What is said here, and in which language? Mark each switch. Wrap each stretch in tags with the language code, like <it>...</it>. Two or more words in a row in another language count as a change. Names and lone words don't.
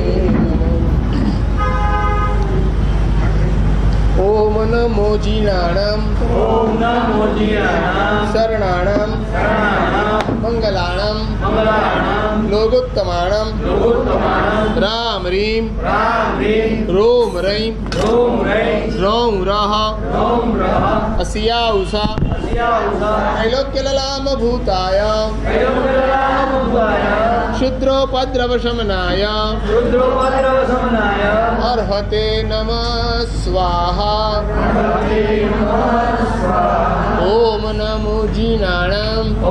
<pra>नमः ओम नमो जीनाणं शरणाणं मंगलाणं लोकोत्तमाणं राम रीम रोम रैम रौ रह अस्या उषा</pra> <sa>त्रैलोक्यललाम भूताय क्षुद्रोपद्रवशमनाय अर्हते नमः स्वाहा</sa> <pra>ओम नमो जीनाणं</pra>